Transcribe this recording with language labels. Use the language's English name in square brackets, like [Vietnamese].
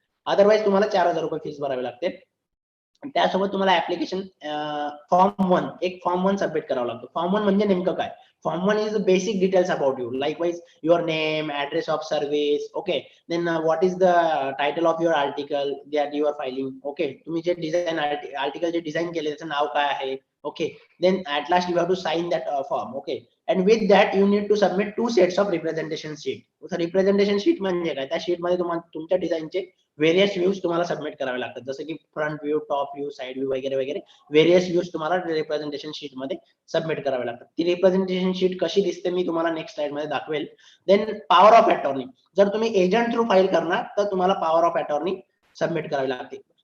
[Marathi] Otherwise तुम्हाला 4,000 रुपये fees भरावी लागते. त्यासोबत तुम्हाला ऍप्लिकेशन फॉर्म 1 सबमिट करावा लागतो. फॉर्म 1 म्हणजे नेमकं काय, [English] Form 1 is basic details about you, likewise your name, address of service. Okay, then what is the title of your article that you are filing. [Marathi] Okay, तुम्ही जे डिझाईन आर्टिकल जे design केले त्याचं नाव काय आहे. [English] Okay, then at last you have to sign that form. Okay, and with that you need to submit 2 sets of representation sheet. [Marathi] Representation sheet म्हणजे काय, त्या शीट मध्ये तुमच्या डिझाईनचे व्हेरियस व्ह्यूज तुम्हाला सबमिट करावे लागतात, जसं की front view, top view, side view वगैरे वगैरे व्हेरियस व्ह्यूज तुम्हाला रिप्रेझेंटेशन शीट मध्ये सबमिट करावे लागतात. ती रिप्रेझेंटेशन शीट कशी दिसते मी तुम्हाला नेक्स्ट स्लाइड मध्ये दाखवेल. देन पॉवर ऑफ अटॉर्नी, जर तुम्ही एजंट थ्रू फाईल करणार तर तुम्हाला पॉवर ऑफ अटॉर्नी सबमिट करावी लागते.